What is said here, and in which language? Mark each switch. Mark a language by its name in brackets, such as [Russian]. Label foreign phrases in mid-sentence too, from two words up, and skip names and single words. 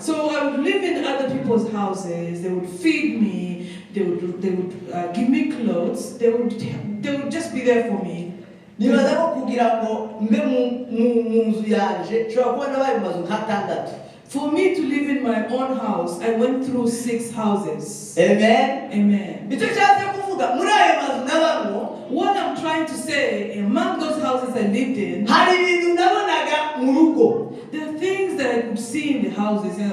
[English] So I would live in other people's houses. They would feed me. They would give me clothes. They would just be there for me. [Kinyarwanda] Nibaza ko kugira ngo mbe mu nzu yanje cyo kuba nabaye mu mazu nk'atandatu. [English] For me to live in my own house, I went through 6 houses. Amen. Amen. What I'm trying to say, among those houses I lived in, there are things that I could see in the houses.